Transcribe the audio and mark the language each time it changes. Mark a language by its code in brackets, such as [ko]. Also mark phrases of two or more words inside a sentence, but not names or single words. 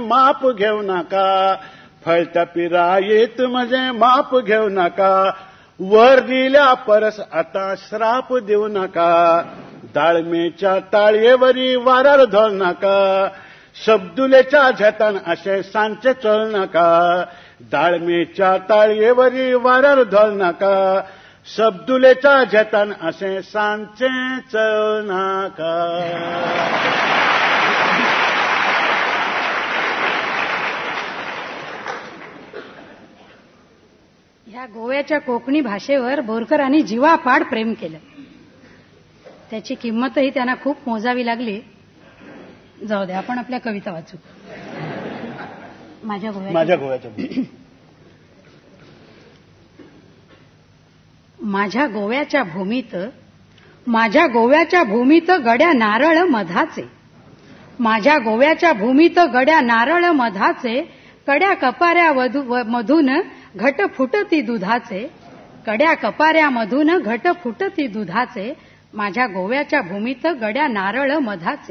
[kok] माप घेवं नाका, फळत्या पिरायेत म्हजें माप घेवं नाका, वर दिल्या परस आता श्राप देऊ नका, दाळमेच्या ताळयेवरी वारार धोळ नाका, शब्दुलेच्या झेतान असे सांचे चोळ नाका, दाळमेच्या ताळयेवरी वारार धोळ नाका, शब्दुलेच्या झेतान असे सांचे चोळ नाका. [mr] ह्या गोव्याच्या कोकणी भाषेवर बोरकरांनी जीवापाड प्रेम केलं. त्याची किंमतही त्यांना खूप मोजावी लागली. जाऊ दे, आपण आपल्या कविता वाचू. माझ्या माझ्या गोव्याच्या माझ्या गोव्याच्या भूमीत, माझ्या गोव्याच्या भूमीत गड्या नारळ मधाचे, माझ्या गोव्याच्या भूमीत गड्या नारळ मधाचे, कड्या कपाऱ्या मधून घट फुटती दुधाचे, कड्या कपाऱ्यामधून घट फुटती दुधाचे, माझ्या गोव्याच्या भूमीत गड्या नारळ मधाचे.